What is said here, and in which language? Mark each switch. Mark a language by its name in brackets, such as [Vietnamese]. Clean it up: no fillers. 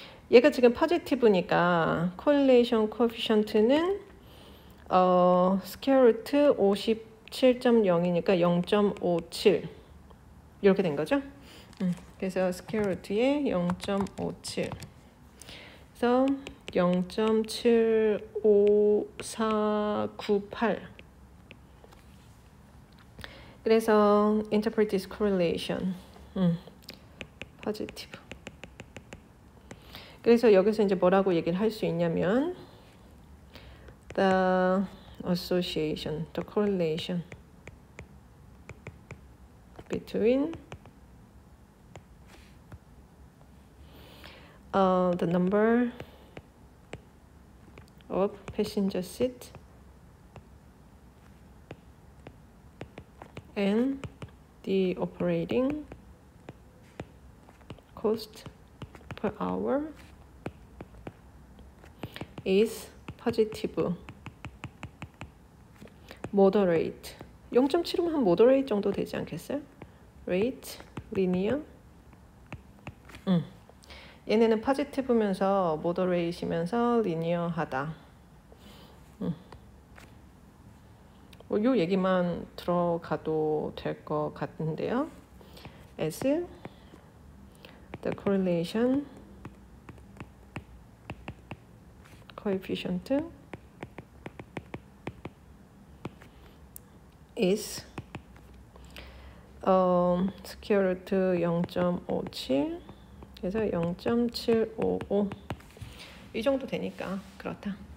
[Korean] 얘가 지금 positive니까 correlation coefficient는 square root 57.0이니까 0.57 이렇게 된 거죠. 그래서 square root에 0.57 그래서 0.75498 그래서 [English] interpret this correlation positive. [Korean] 그래서 여기서 이제 뭐라고 얘기를 할 수 있냐면 [English] the association, the correlation between the number of passenger seat and the operating cost per hour is positive, moderate. [Korean] 0.7은 한 moderate 정도 되지 않겠어요? rate, linear. 얘네는 positive면서 moderate이면서 linear하다. 뭐 요 얘기만 들어가도 될 것 같은데요. [English] as the correlation coefficient is square root 0.57 [Korean] 그래서 0.755 이 정도 되니까 그렇다.